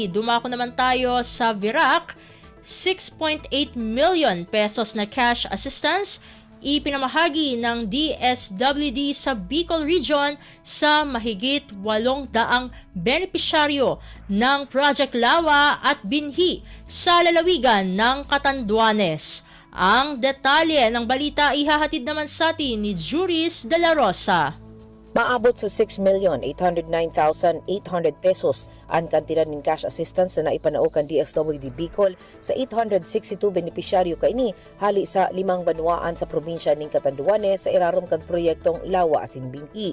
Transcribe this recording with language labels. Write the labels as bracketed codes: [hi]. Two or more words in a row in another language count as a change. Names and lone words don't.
[tl] Dumako naman tayo sa Virac. 6.8 million pesos na [en] cash assistance [tl] ipinamahagi ng DSWD sa Bicol Region sa mahigit 800 benepisyaryo ng Project Lawa at Binhi sa lalawigan ng Catanduanes. Ang detalye ng balita ihahatid naman sa atin ni Juris De La Rosa. [bik] Maabot sa 6,809,800 pesos ang kantidad ng [en] cash assistance [bik] na naipanaukan DSWD Bicol sa 862 benepisyaryo kaini hali sa 5 banwaan sa probinsya ng Catanduanes sa irarom kang proyektong Lawa asin Binhi.